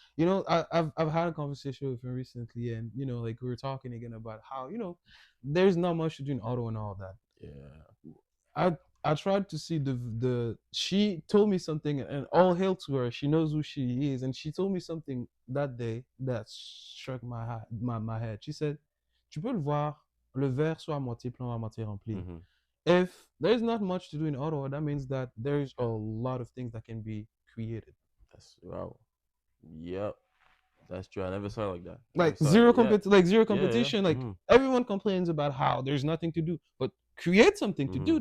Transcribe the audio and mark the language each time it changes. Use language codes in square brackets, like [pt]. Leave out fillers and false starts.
[en] I've had a conversation with him recently, and like we were talking again about how there's not much to do in Ottawa and all that. Yeah. I tried to see the she told me something, and all hail to her. She knows who she is, and she told me something that day that struck my head. [fr] She said, "Tu peux le voir, le verre soit à moitié plein ou à moitié rempli." Mhm. [en] If there's not much to do in Ottawa, that means that there's a lot of things that can be created. That's wow. Yep. That's true. I never saw it like that. I never Like saw it. Yeah. zero Yeah. Yeah. competition. Like Mhm. everyone complains about how there's nothing to do, but create something to do